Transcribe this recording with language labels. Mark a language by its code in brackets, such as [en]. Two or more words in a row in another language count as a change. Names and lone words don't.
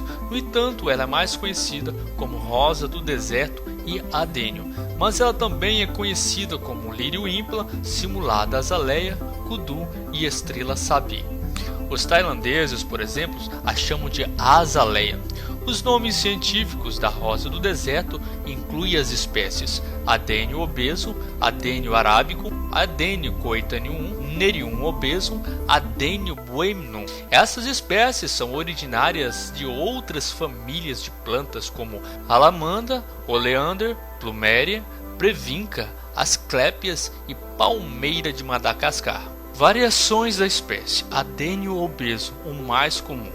[pt] No entanto, ela é mais conhecida como rosa do deserto e adênio, mas ela também é conhecida como lírio ímpula, simulada azaleia, kudu e estrela sabi. Os tailandeses, por exemplo, a chamam de azaleia. Os nomes científicos da rosa do deserto incluem as espécies Adênio obeso, Adênio arábico, Adênio coetanium, Nerium obesum, Adênio boeminum. Essas espécies são originárias de outras famílias de plantas como Alamanda, Oleander, Plumeria, Previnca, Asclépias e Palmeira de Madagascar. Variações da espécie Adênio obeso, o mais comum.